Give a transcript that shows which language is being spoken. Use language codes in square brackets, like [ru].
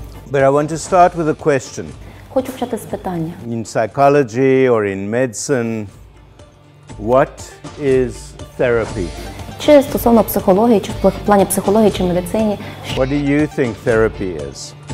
[en] But I want to start with a question. [uk] Хочу почати з питання. [en] In psychology or in medicine, what is therapy? [uk] Чи стосовно психології, чи в плані психології, чи медицині, [en] What do you think therapy is?